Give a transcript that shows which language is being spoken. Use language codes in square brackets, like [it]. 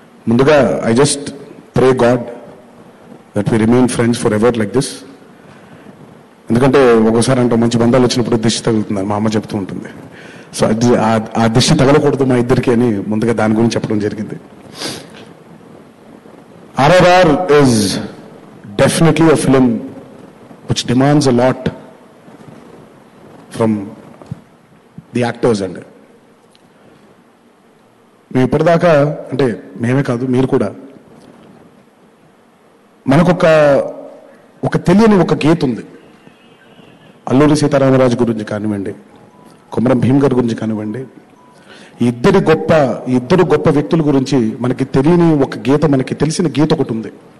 [en] ముందుగా I just pray God that we remain friends for ever like this. [te] ఎందుకంటే ఒకసారి అంటే మంచి బంధాలు వచ్చినప్పుడు దిష్టి తగులుతుంది, మా అమ్మ చెప్తూ ఉంటుంది. సో ఆ దిష్టి తగలకూడదు మా ఇద్దరికి అని ముందుగా దాని గురించి చెప్పడం జరిగింది. [en] RRR is definitely a film which demands a lot from the actors. [te] And మేము ఇప్పటిదాకా, అంటే మేమే కాదు మీరు కూడా, మనకొక తెలియని ఒక గీత ఉంది. అల్లూరి సీతారామరాజు గురించి కానివ్వండి, కొమరం భీమ్ గారి గురించి కానివ్వండి, ఈ ఇద్దరు గొప్ప వ్యక్తుల గురించి మనకి తెలియని ఒక గీత, మనకి తెలిసిన గీత ఒకటి ఉంది.